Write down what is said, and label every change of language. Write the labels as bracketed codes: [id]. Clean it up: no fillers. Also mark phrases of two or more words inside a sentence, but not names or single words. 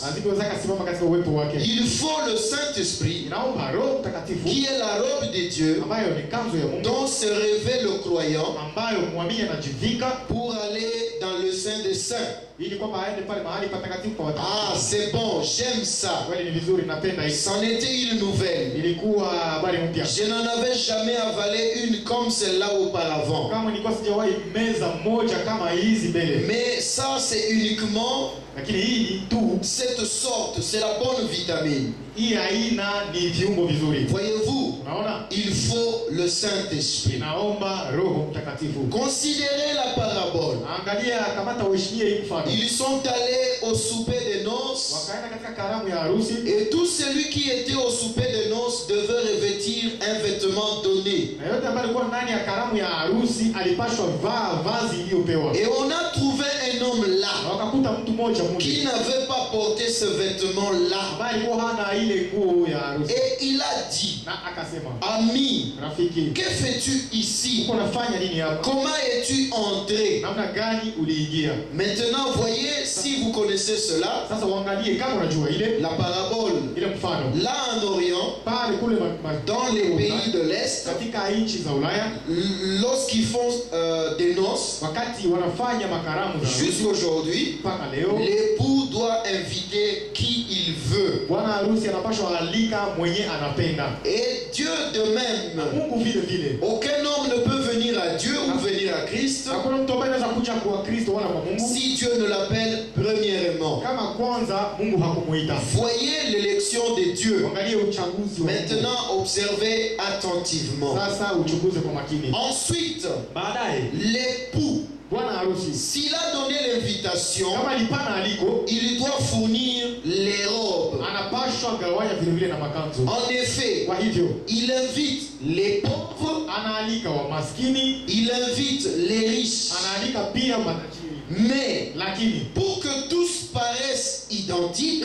[sw] hazikuweza kusimama katika uwepo wake. [fr] Il faut le Saint-Esprit, [sw] Inaomba Roho Mtakatifu [fr] qui est la robe de Dieu, [sw] ambayo ni kanzu ya Mungu, [fr] dont se revêt le croyant [sw] ambayo muamini anajivika [fr] pour aller dans le Saint des Saints. [sw] ili kwamba aende pale mahali patakatifu pa Ah, watakatifu. [fr] c'est bon, j'aime ça. [sw] Kweli ni vizuri, napenda hii. [fr] C'en était une nouvelle. [sw] Ilikuwa habari mpya. [fr] Je n'en avais jamais avalé une comme celle-là auparavant. [sw] Kama nilikuwa sijawahi meza moja kama hizi mbele. [fr] Mais ça, c'est uniquement [sw] Lakini hii ni tu, [fr] cette sorte, c'est la bonne vitamine. [sw] hii aina ni viungo vizuri. [fr] Voyez-vous, [sw] Unaona? [fr] il faut le Saint-Esprit. [sw] Inaomba Roho Mtakatifu. [fr] Considérez la parabole. [sw] Angalia, kamata uheshimie hii mfano. [fr] Ils sont allés au souper des noces [sw] Wakaenda katika karamu ya harusi, [fr] et tout celui qui était au souper des noces devait revêtir un vêtement donné. [sw] na yote ambaye alikuwa ndani ya karamu ya harusi alipashwa vaa vazi iliyopewa. [fr] Et on a trouvé un homme [sw] Na [fr] là [sw] wakakuta mtu mmoja [fr] qui [sw] mmoja [fr] n'avait pas porté ce vêtement-là. [sw] ambaye alikuwa hana ile nguo ya harusi, [fr] Et il a dit, [sw] na akasema, [fr] ami, [sw] rafiki, [fr] que fais-tu ici? [sw] uko nafanya nini hapa? [fr] Comment es-tu entré? [sw] Namna gani uliingia? [fr] Maintenant, voyez, si vous connaissez cela, [sw] Sasa uangalie kama unajua ile [fr] la parabole, [sw] ile mfano [fr] là en Orient, [sw] pale kule [fr] dans les pays de l'Est, [sw] katika nchi za Ulaya, [fr] lorsqu'ils font des noces, [sw] wakati wanafanya makaramu za harusi [fr] jusqu'aujourd'hui, [sw] mpaka leo, [fr] l'époux doit inviter qui il veut. [sw] bwana harusi anapashwa alika mwenye anapenda. [fr] Et Dieu de même, [sw] Mungu vile vile, [fr] aucun homme ne peut venir à Dieu ou venir à Christ [sw] hakuna mtu ambaye anaweza kuja kwa Kristo wala kwa Mungu [fr] si Dieu ne l'appelle premièrement. [sw] kama kwanza Mungu hakumuita. [fr] Voyez l'élection de Dieu. [sw] Angalie uchaguzi wa Mungu. [fr] Maintenant, observez attentivement. [sw] Sasa uchunguze kwa makini. [fr] Ensuite, [sw] Baadaye [fr] l'époux, [sw] bwana harusi [fr] s'il a donné l'invitation, [sw] kama alipana aliko, [fr] il doit fournir les robes. [sw] anapashwa gawanya vile vile na makanzu. [fr] En effet, [sw] Kwa hivyo [fr] il invite les pauvres, [sw] anaalika wa maskini, [fr] il invite les riches. [sw] anaalika pia matajiri, [fr] Mais [sw] lakini [fr] pour que tous paraissent identiques,